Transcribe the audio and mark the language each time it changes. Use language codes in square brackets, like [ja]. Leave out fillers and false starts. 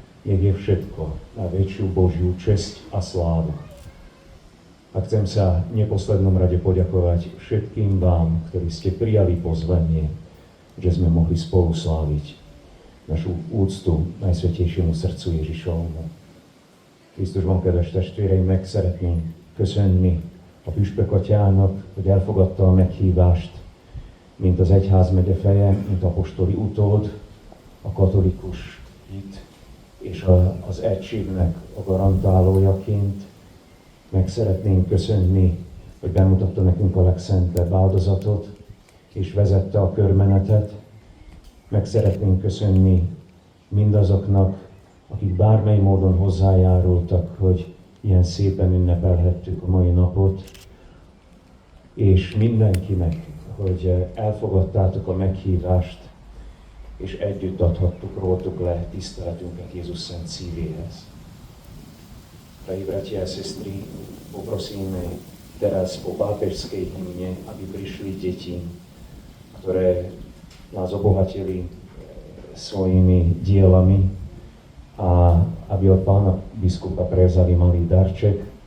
[sk] Nech je všetko na väčšiu Božiu česť a slávu. A chcem sa v neposlednom rade poďakovať všetkým vám, ktorí ste prijali pozvanie, že sme mohli spolu sláviť našu úctu Najsvätejšiemu srdcu Ježišovmu. [hu] Krisztus van, kedves testvéreim, meg szeretném köszönni a püspökatyának, hogy elfogadta a meghívást, mint az egyházmegye feje, mint apostoli utód, a katolikus hit és az egységnek a garantálójaként. Meg szeretném köszönni, hogy bemutatta nekünk a legszentebb áldozatot, és vezette a körmenetet. Meg szeretném köszönni mindazoknak, akik bármely módon hozzájárultak, hogy ilyen szépen ünnepelhettük a mai napot, és mindenkinek, hogy elfogadtátok a meghívást, és együtt adhattuk, róltuk le tiszteletünket Jézus szent szívéhez. [sk] Drahí bratia a sestry, poprosíme teraz po pápežskej hymne, aby prišli deti, ktoré nás obohatili svojimi dielami a aby od pána biskupa prevzali malý darček.